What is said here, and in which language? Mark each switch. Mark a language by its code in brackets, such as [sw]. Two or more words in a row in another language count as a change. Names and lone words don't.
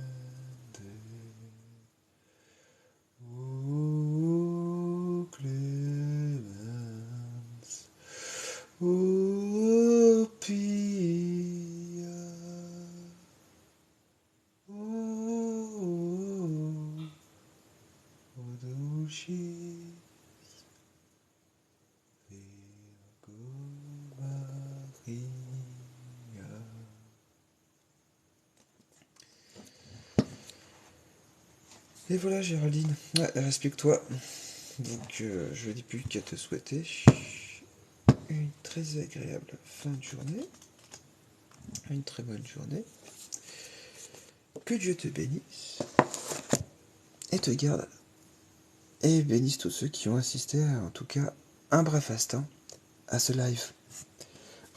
[la] O clemens, o pia, o dulcis Virgo Maria. [fr] Et voilà Géraldine, ouais, respecte-toi. Donc je ne dis plus qu'à te souhaiter une très agréable fin de journée, une très bonne journée. Que Dieu te bénisse et te garde et bénisse tous ceux qui ont assisté à, en tout cas, un bref instant à ce live.